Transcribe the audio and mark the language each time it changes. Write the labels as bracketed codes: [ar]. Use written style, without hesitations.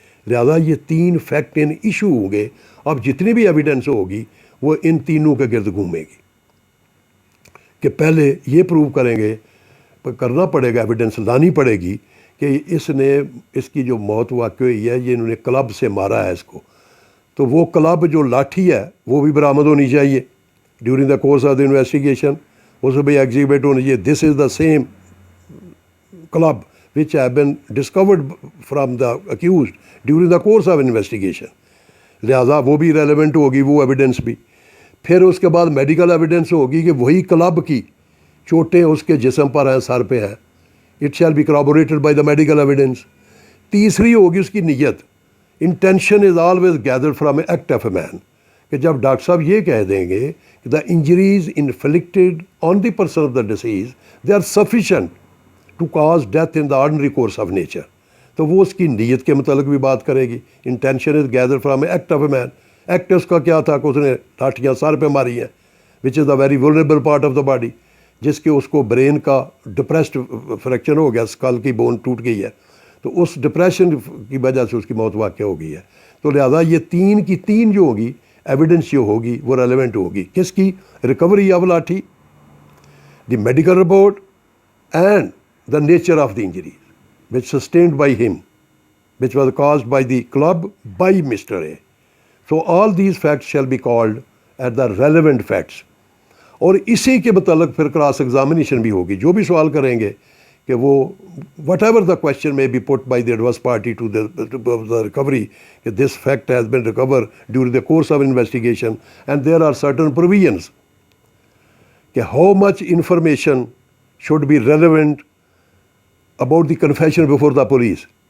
[ur] لہذا یہ 3 fact and issue ہوں گے. اب جتنی بھی ایویڈنس ہوگی وہ ان تینوں کے گرد گھومے گی کہ پہلے یہ پروو کریں گے، کرنا پڑے گا، ایویڈنس لانی پڑے گی کہ اس کی جو موت واقع ہوئی ہے یہ انہوں نے کلب سے مارا ہے اس کو. تو وہ کلب جو لاٹھی ہے وہ بھی برآمد ہونی چاہیے [en] during the course of the investigation, [ur] اس میں بھی ایگزیبٹ ہونی چاہیے. [en] This is the same club which have been discovered from the accused during the course of investigation. [ur] لہٰذا وہ بھی ریلیونٹ ہوگی وہ ایویڈنس بھی. پھر اس کے بعد میڈیکل ایویڈنس ہوگی کہ وہی کلب کی چوٹیں اس کے جسم پر ہیں، سر پہ ہیں. [en] It shall be corroborated by the medical evidence. [ur] تیسری ہوگی اس کی نیت، [en] intention is always gathered from a act of a man, [ur] کہ جب ڈاکٹر صاحب یہ کہہ دیں گے کہ [en] the injuries inflicted on the person of the deceased they are sufficient to cause death in the ordinary course of nature, [ur] تو وہ اس کی نیت کے متعلق بھی بات کرے گی. [en] Intention is gather from a act of a man. [ur] Act اس کا کیا تھا کہ اس نے لاٹھیاں سر پہ ماری ہیں، [en] which is the very vulnerable part of the body, [ur] جس کے اس کو برین کا ڈپریسڈ فریکچر ہو گیا، اسکل کی بون ٹوٹ گئی ہے، تو اس ڈپریشن کی وجہ سے اس کی موت واقع ہو گئی ہے. تو لہٰذا یہ تین کی تین جو ہوگی ایویڈنس جو ہوگی وہ ریلیونٹ ہوگی. کس کی؟ [en] Recovery of lathi, the medical report and the nature of the injury which sustained by him, which was caused by the club by Mr. A. So all these facts shall be called as the relevant facts. [ur] اور اسی کے متعلق پھر cross examination بھی ہوگی. جو بھی سوال کریں گے کہ وہ [en] Whatever the question may be put by the adverse party to the recovery, کہ this fact has been recovered during the course of investigation and there are certain provisions کہ how much information should be relevant about the confession before the police.